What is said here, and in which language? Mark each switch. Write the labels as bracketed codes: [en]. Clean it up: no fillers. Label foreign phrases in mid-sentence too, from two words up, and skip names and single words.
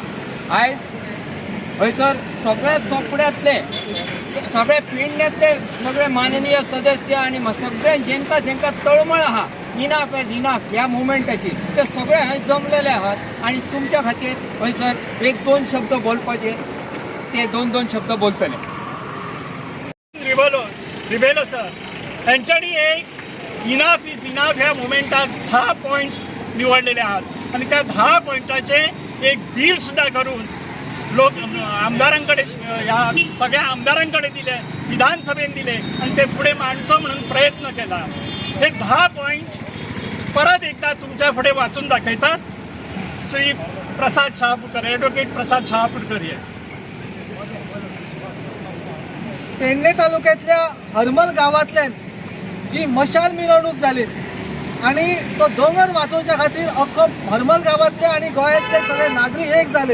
[kok] आयज हयसर सगळ्या चोपड्यांतले सगळे पेडण्यातले सगळे माननीय सदस्य आणि सगळे जेंका जेंका तळमळ आहा [en] enough is enough [kok] ह्या मुवमेंटाची, ते सगळे हय जमलेले आहात. आणि तुमच्या खातीर हयसर 1-2 शब्द बोलपाचे, ते 2-2 शब्द बोलतले. रिबेलो सर त्यांच्यानी एक [en] enough is enough [kok] ह्या मुवमेंटाक 10 पॉइंट्स निवडलेले आहात. [mr] आणि त्या 10 पॉइंटाचे एक बिल सुद्धा करून आमदारांकडे ह्या सगळ्या आमदारांकडे दिले, विधानसभेत दिले आणि ते पुढे मांडचो म्हणून प्रयत्न केला. हे 10 पॉइंट परत एकदा तुमच्या पुढे वाचून दाखवतात. श्री प्रसाद शहापूरकर, ॲडव्होकेट प्रसाद शहापूरकर हे [kok] पेडणे तालुक्यातल्या हरमल गावातल्यान जी मशाल मिरवणूक जाली आणि तो दोंगर वाचोवच्या खातीर अख्खो हरमल गावातले आणि गोंयांतले सगळे नागरीक एक झाले.